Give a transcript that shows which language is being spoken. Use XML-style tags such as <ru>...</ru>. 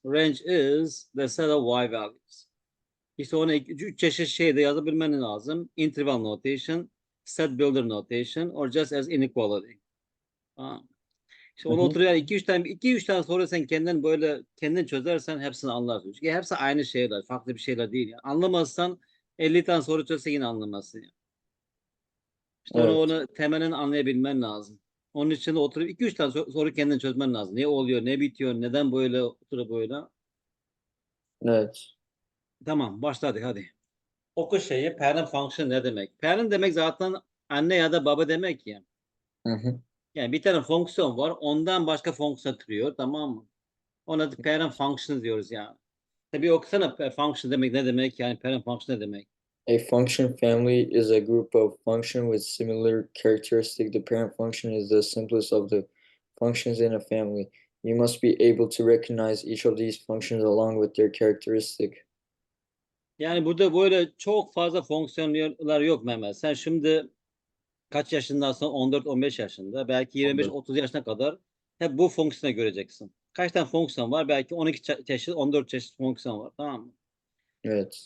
<en>Range is the set of Y values.</en> <tr>İşte onu üç çeşit şeyde yazabilmen lazım.</tr> <en>Interval notation, set builder notation, or just as inequality.</en> <tr>Tamam. İşte Hı onu hı. oturuyor iki üç tane sonra sen kendin çözersen hepsini anlarsın. Çünkü hepsi aynı şeyler, farklı bir şeyler değil. Yani. Anlamazsan 50 tane soru çözse yine anlamazsın. Yani. İşte onu Evet. onu temelini anlayabilmen lazım. Onun için de oturup iki üç tane soru kendin çözmen lazım. Ne oluyor, ne bitiyor, neden böyle oturup böyle. Evet. Tamam, başladık hadi. Oku şeyi, parent function ne demek? Parent demek zaten anne ya da baba demek ya. Hı hı. Yani bir tane fonksiyon var, ondan başka fonksiyon türüyor, tamam mı? Ona da parent function diyoruz yani. Tabii okusana, function demek ne demek, yani parent function ne demek?</tr> <en>A function family is a group of functions with similar characteristics. The parent function is the simplest of the functions in a family. You must be able to recognize each of these functions along with their characteristic.</en> <tr>Yani burada böyle çok fazla fonksiyonlar yok Mehmet. Sen şimdi kaç yaşındasın? 14-15 yaşında. Belki Anladım. 25-30 yaşına kadar hep bu fonksiyonu göreceksin. Kaç tane fonksiyon var? Belki 12 çeşit, 14 çeşit fonksiyon var. Tamam mı? Evet.</tr>